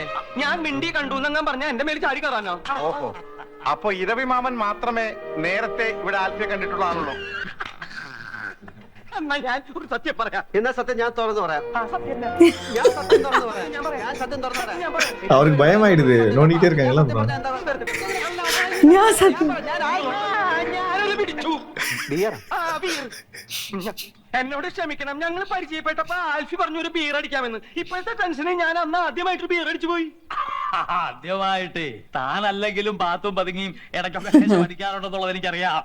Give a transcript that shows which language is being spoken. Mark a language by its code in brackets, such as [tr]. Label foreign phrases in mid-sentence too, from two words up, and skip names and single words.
[ml] ഞാൻ മിണ്ടി കണ്ടു എന്നങ്ങാൻ പറഞ്ഞ എന്റെ മേൽ ചാടി കയറാനോ? ഓഹോ, അപ്പൊ ഇരവി മാമൻ മാത്രമേ നേരത്തെ ഇവിടെ ആൽഫിയെ കണ്ടിട്ടുള്ളതാണല്ലോ. എന്നാ ഞാൻ ഒരു സത്യം പറയാം. എന്നാ സത്യം ഞാൻ തുറന്നു പറയാം. സത്യം ഞാൻ സത്യം തുറന്നു പറയാം. ഞാൻ സത്യം തുറന്നു പറയാം. [ta] அவருக்கு பயமாயிடுது நோண்டிட்டே இருக்காங்கல்ல அப்புறம். [ml] ഞാൻ സത്യം ഞാനൊരു പിടിച്ചു. ബിയർ ആ, ബീർ. എന്നോട് ക്ഷമിക്കണം, ഞങ്ങൾ പരിചയപ്പെട്ടപ്പോ ആൽഫി പറഞ്ഞു ഒരു ബീർ അടിക്കാമെന്ന്. ഇപ്പോഴത്തെ ടെൻഷന് ഞാൻ അന്ന് ആദ്യമായിട്ട് ബീർ അടിച്ചു പോയി. ആദ്യമായിട്ട് താനല്ലെങ്കിലും പാത്തും പതുങ്ങിയും ഇടയ്ക്കൊക്കെ പഠിക്കാറുണ്ടെന്നുള്ളത് എനിക്കറിയാം.